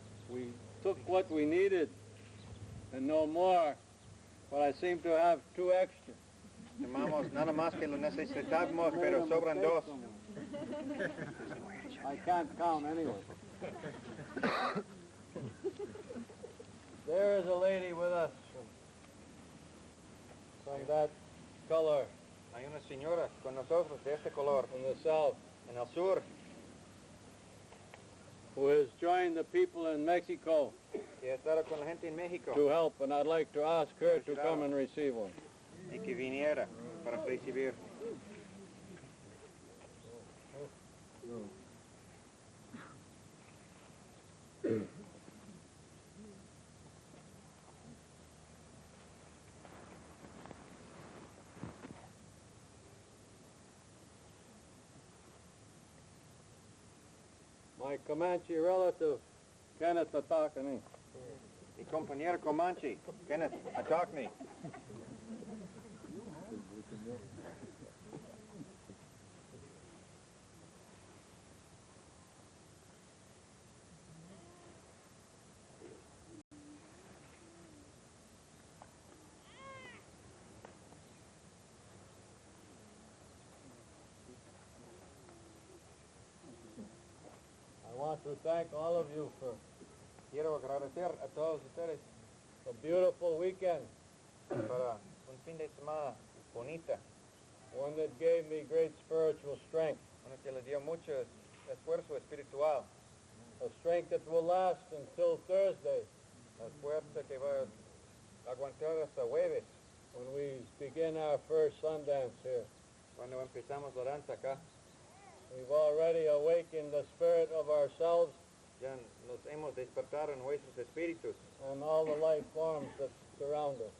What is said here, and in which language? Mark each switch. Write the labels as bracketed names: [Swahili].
[English] We took what we needed and no more, but I seem to have two extra. [Spanish] Tomamos nada más que lo necesitamos, pero sobran dos. [English] I can't count anyway. There is a lady with us from that color [Spanish] Hay una señora con nosotros de este color [English] from the south [Spanish] en el sur [English] who has joined the people in Mexico [Spanish] que ha estado con la gente en México [English] to help, and I'd like to ask her to come and receive one. [Spanish] y que viniera para recibir. [English] My Comanche relative, Kenneth Atakani. [Spanish] Mi compañero Comanche, Kenneth, Atakni. [English] I want to thank all of you for [Spanish] Quiero agradecer a todos ustedes [English] the beautiful weekend, [Spanish] para un fin de semana bonita, [English] one that gave me great spiritual strength, [Spanish] una que le dio mucho esfuerzo espiritual, [English] a strength that will last until Thursday, [Spanish] la fuerza que va a aguantar hasta jueves, [English] when we begin our first Sundance here. [Spanish] cuando empezamos la danza acá. [English] We've already awakened the spirit of ourselves [Spanish] Ya nos hemos despertado en nuestros espíritus [English] and all the life forms that surround us.